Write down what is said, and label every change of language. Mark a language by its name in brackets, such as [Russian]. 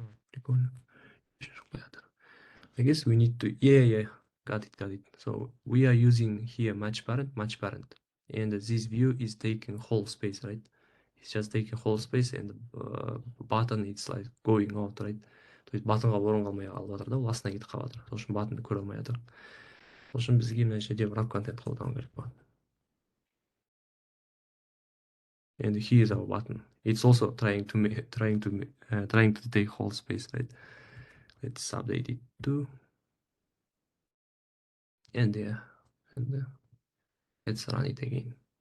[Russian] Прикольно. [English] I guess we need to, yeah, got it. So we are using here match parent, and this view is taking whole space, right? It's just taking whole space, and button it's like going out, right? [Kazakh] То есть батонға орын қалмай қалып жатыр да, ол астына кетіп қалып жатыр. Сол үшін батонды көре алмай жатыр. Сол үшін бізге мына жерде wrap контент қолдану керек болады. [English] And here is our button. It's also trying to take whole space, right? Let's update it too. And yeah, and let's run it again.